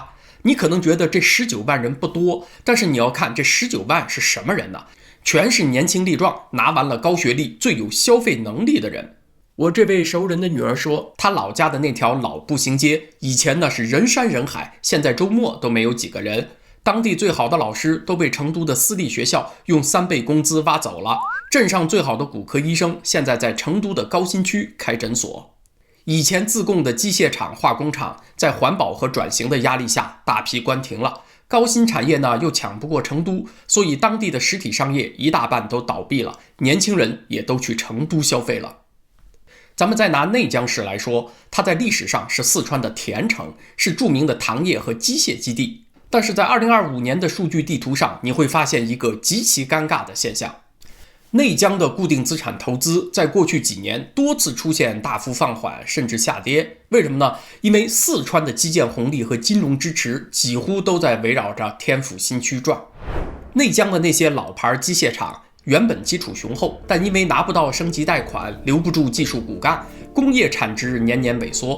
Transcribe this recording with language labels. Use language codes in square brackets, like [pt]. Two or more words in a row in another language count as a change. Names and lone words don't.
[zh] 你可能覺得這19萬人不多，但是你要看這19萬是什麼人呢？全是年輕力壯，拿完了高學歷，最有消費能力的人。我這位熟人的女兒說，她老家的那條老步行街，以前呢是人山人海，現在周末都沒有幾個人。當地最好的老師都被成都的私立學校用3倍工資挖走了。鎮上最好的骨科醫生現在在成都的高新區開診所。以前自貢的機械廠、化工廠在環保和轉型的壓力下大批關停了。高新產業呢又搶不過成都，所以當地的實體商業一大半都倒閉了，年輕人也都去成都消費了。咱們再拿內江市來說，它在歷史上是四川的田城，是著名的糖業和機械基地。但是在2025年的数据地圖上，你会发现一个极其尴尬的现象。内江的固定資產投資在過去幾年多次出現大幅放緩甚至下跌，為什麼呢？因為四川的基建紅利和金融支持幾乎都在圍繞着天府新區轉。內江的那些老牌機械廠原本基礎雄厚，但因為拿不到升級貸款，留不住技術骨幹，工業產值年年萎縮。